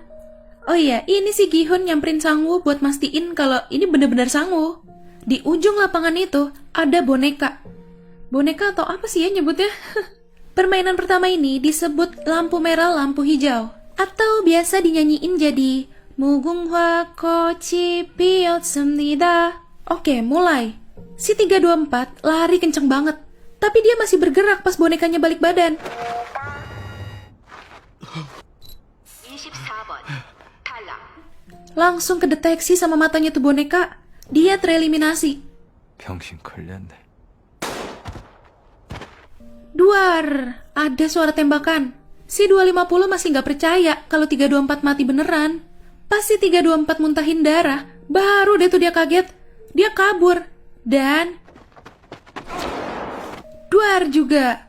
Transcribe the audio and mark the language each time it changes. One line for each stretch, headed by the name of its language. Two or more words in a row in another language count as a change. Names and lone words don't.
Indonesian: Oh iya, ini si Gi-hun nyamperin Sang-woo buat mastiin kalau ini bener-bener Sang-woo. Di ujung lapangan itu ada boneka. Boneka atau apa sih ya nyebutnya? Permainan pertama ini disebut lampu merah lampu hijau. Atau biasa dinyanyiin jadi
Korean: 무궁화 꽃이 피었습니다.
Indonesian: Oke, mulai. Si 324 lari kenceng banget. Tapi dia masih bergerak pas bonekanya balik badan.
Korean: 24번 탈락.
Indonesian: Langsung kedeteksi sama matanya tuh boneka. Dia tereliminasi.
Korean: 병신 걸렸네.
Indonesian: Duar, ada suara tembakan. Si 250 masih gak percaya kalau 324 mati beneran. Pas si 324 muntahin darah, baru deh tuh dia kaget. Dia kabur. Dan duar juga.